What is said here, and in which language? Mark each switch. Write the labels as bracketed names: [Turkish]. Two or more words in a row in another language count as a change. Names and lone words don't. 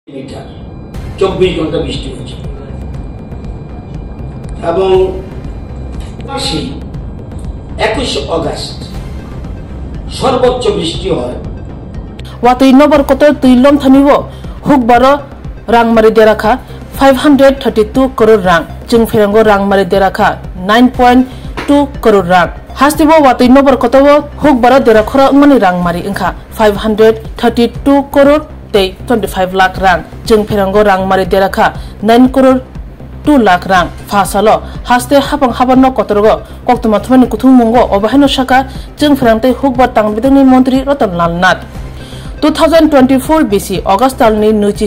[Bangla] মিটার 24 ঘন্টা বৃষ্টি হয়েছে এবং 21 অগস্ট সর্বোচ্চ বৃষ্টি হয় [Kok Borok] ওয়াতই নবর কত তুইলম থানিব হুকবার রাংমারি দেরাখা 532 crore rang jeng ferango rangmari derakha 9.2 crore rang hastibo watui nobor kotobo hukbara derakhora mani rangmari ingkha 532 crore tei 25 lakh rang jeng ferango rangmari derakha 9 crore 2 lakh rang fasalo haste habang habanno kotorgo koktuma thumani kuthum mungo obahino shaka jeng ferangte hukbar tangbidani montri Ratanlal Nath 2024 BC August talni nuchi